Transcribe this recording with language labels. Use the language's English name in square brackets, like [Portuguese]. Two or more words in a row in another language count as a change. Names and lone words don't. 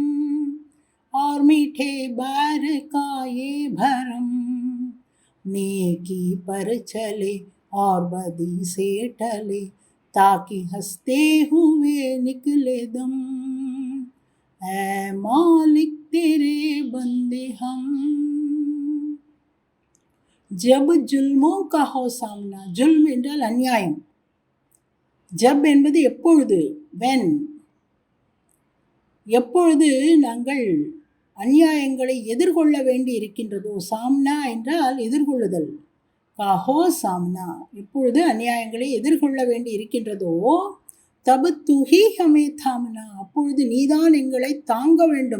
[Hindi] और मीठे बैर का ये भरम, नेकी पर चले और बदी से टले ताकि हंसते हुए निकले दम ऐ मालिक तेरे बंदे हम. जब जुल्मों का हो सामना, [Tamil] जुल्म என்றால் அநியாயம், ஜப் என்பது எப்பொழுது, when, எப்பொழுது நாங்கள் அநியாயங்களை எதிர்கொள்ள வேண்டி இருக்கின்றதோ, சாம்னா என்றால் எதிர்கொள்ளுதல், [Hindi] का हो सामना [Tamil] எப்பொழுது அநியாயங்களை எதிர்கொள்ள வேண்டி இருக்கின்றதோ, [Hindi] तब तुही हमें थामना, [Tamil] அப்பொழுது நீதான் எங்களை தாங்க வேண்டும்.